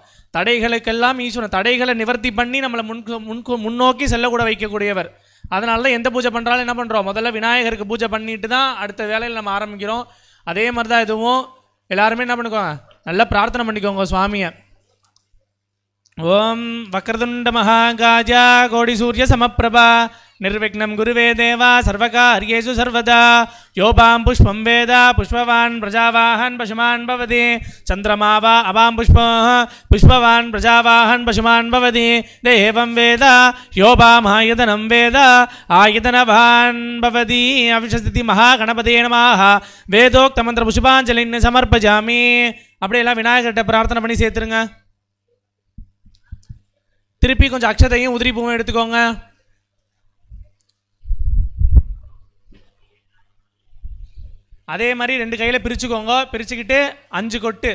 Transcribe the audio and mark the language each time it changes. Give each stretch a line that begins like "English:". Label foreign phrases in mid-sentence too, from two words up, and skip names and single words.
Tamil: தடைகளுக்கெல்லாம் ஈஸ்வரன் தடைகளை நிவர்த்தி பண்ணி நம்மளை முன்னோக்கி செல்லக்கூட வைக்கக்கூடியவர். அதனால தான் எந்த பூஜை பண்ணுறாலும் என்ன பண்ணுறோம், முதல்ல விநாயகருக்கு பூஜை பண்ணிட்டு தான் அடுத்த வேலையில் நம்ம ஆரம்பிக்கிறோம். அதே மாதிரி தான் இதுவும் எல்லாருமே என்ன பண்ணிக்கோங்க, நல்லா பிரார்த்தனை பண்ணிக்கோங்க சுவாமியை.
Sanskrit: ओम् वक्रतुण्ड महाकाजा कोटि सूर्य समप्रभा निर्विघ्नं गुरुवे देवा सर्वकार्येषु सर्वदा योपां पुष्पं वेद पुष्पवान् प्रजावाहन् पशुमान् भवति चन्द्रमा वा अवां पुष्पवान् प्रजावाहन् पशुमान् भवति देवं वेद योपामायतनं वेद आयतनवान् भवति अविशस्ति महागणपतये नमः वेदोक्तमन्त्र पुष्पाञ्जलिं समर्पयामि.
Tamil: அப்படியே எல்லாம் விநாயகர்கிட்ட பிரார்த்தனை பண்ணி சேர்த்துருங்க. திருப்பி கொஞ்சம் அக்ஷதையும் உதிரி பூவும் எடுத்துக்கோங்க. அதே மாதிரி 2 கையில் பிரிச்சுக்கோங்க. பிரிச்சுக்கிட்டு 5 கொட்டு.